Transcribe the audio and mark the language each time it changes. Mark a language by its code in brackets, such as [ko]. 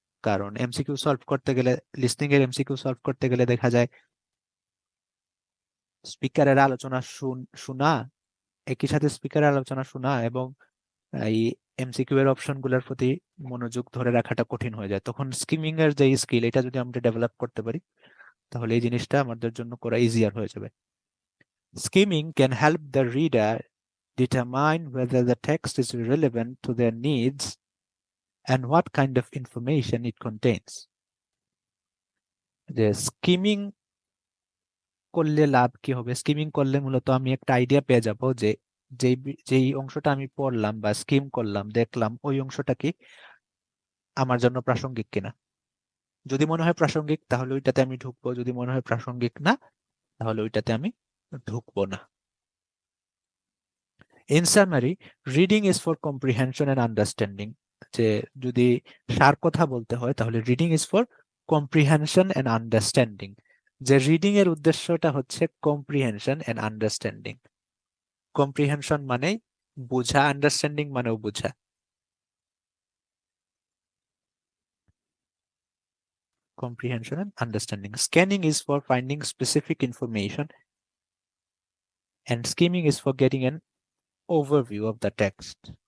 [bn] কারণ MCQ solve করতে গেলে, লিসনিং এর এমসিকিউ সলভ করতে গেলে দেখা যায় স্পিকারের আলোচনা শোনা, একই সাথে স্পিকারের আলোচনা শোনা এবং এই এমসিকিউ এর অপশন গুলোর প্রতি মনোযোগ ধরে রাখাটা কঠিন হয়ে যায়। তখন স্কিমিং এর যে স্কিল, এটা যদি আমরা ডেভেলপ করতে পারি তাহলে এই জিনিসটা আমাদের জন্য করা ইজিয়ার হয়ে যাবে। [en] Skimming can help the reader determine whether the text is relevant to their needs and what kind of information it contains. [bn] যে স্কিমিং করলে লাভ কি হবে? স্কিমিং করলে মূলত আমি একটা আইডিয়া পেয়ে যাব যে যেই অংশটা আমি পড়লাম বা স্কিম করলাম, দেখলাম, ওই অংশটা কি আমার জন্য প্রাসঙ্গিক কিনা। যদি মনে হয় প্রাসঙ্গিক তাহলে ওইটাতে আমি ঢুকবো, যদি মনে হয় প্রাসঙ্গিক না তাহলে ওইটাতে আমি ঢুকবো না। [en] In summary, reading is for comprehension and understanding. [bn] যে যদি সার কথা বলতে হয় তাহলে [en] Reading is for comprehension and understanding. [bn] যে রিডিং এর উদ্দেশ্যটা হচ্ছে [en] Comprehension and understanding. Comprehension [bn] মানে বোঝা, [en] understanding [bn] মানেও বোঝা। [en] Comprehension and understanding. Scanning is for finding specific information and skimming is for getting an overview of the text.